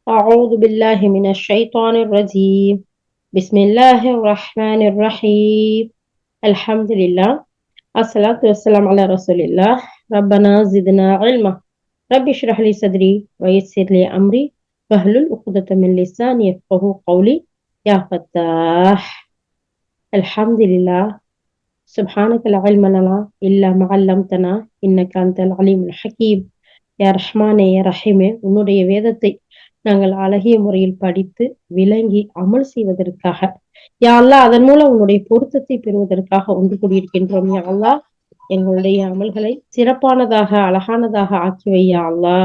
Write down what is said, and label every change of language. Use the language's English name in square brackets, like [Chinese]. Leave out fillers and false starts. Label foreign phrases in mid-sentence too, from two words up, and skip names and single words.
[Arabic] أعوذ بالله من الشيطان الرجيم بسم الله الرحمن الرحيم الحمد لله الصلاة والسلام على رسول الله ربنا زدنا علما رب اشرح لي صدري ويسر لي أمري واحلل عقدة من لساني يفقهوا قولي يا فتاح الحمد لله سبحانك لا علم لنا إلا ما علمتنا إنك أنت العليم الحكيم يا رحمن يا رحيم, [Tamil] உன்னுடைய வேதத்தை நாங்கள் அழகிய முறையில் படித்து விளங்கி அமல் செய்வதற்காக, [Arabic] يا الله, [Tamil] அதன் மூலம் உன்னுடைய பொருத்தத்தை பெறுவதற்காக ஒன்று கூடியிருக்கின்றோம். [Arabic] يا الله, [Tamil] எங்களுடைய அமல்களை சிறப்பானதாக அழகானதாக ஆக்கி வை [Arabic] يا الله.